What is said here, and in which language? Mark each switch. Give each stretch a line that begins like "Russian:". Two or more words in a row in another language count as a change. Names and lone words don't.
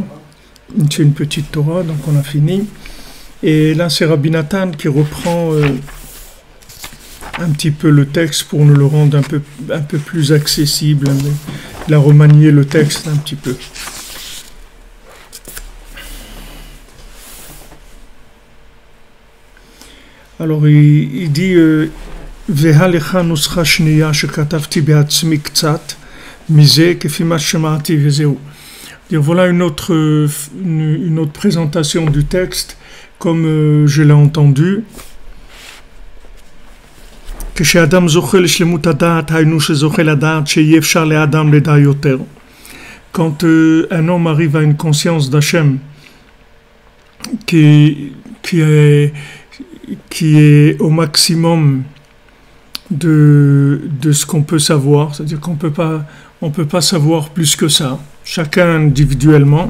French: C'est une petite Torah, donc on a fini. Et là, c'est Rabbi Nathan qui reprend un petit peu le texte pour nous le rendre un peu plus accessible. Il a remanié le texte un petit peu. Alors, il dit
Hebrew: והילך נוסחא שנייה שכתבתי בעצמי קצת מזה כפי מה ששמעתי וזהו.
French: Voilà une autre présentation du texte, comme je l'ai entendu. Quand un homme arrive à une conscience d'Hachem qui est au maximum de ce qu'on peut savoir, c'est-à-dire qu'on peut pas savoir plus que ça, chacun individuellement.